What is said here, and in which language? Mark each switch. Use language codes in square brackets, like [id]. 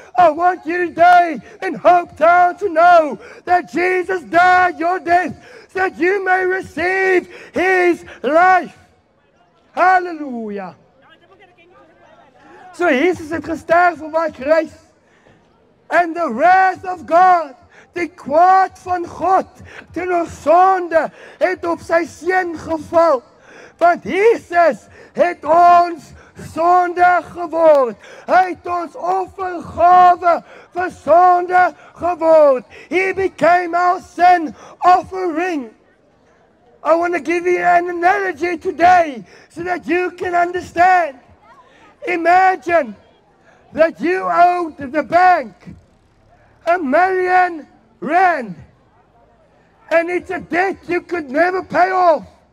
[en] I want you today in Hope Town to know that Jesus died your death, so that you may receive his life. Hallelujah. [af] So Jesus het gesterf op my kruis. [en] And the wrath of God, [af] die kwaad van God teenoor sonde, het op sy seun geval. Want Jesus het ons sonde geword. Hy het ons offergawe vir sonde geword. [en] He became our sin offering. I want to give you an analogy today so that you can understand. Imagine that you owed the bank R1 million, and it's a debt you could never pay off.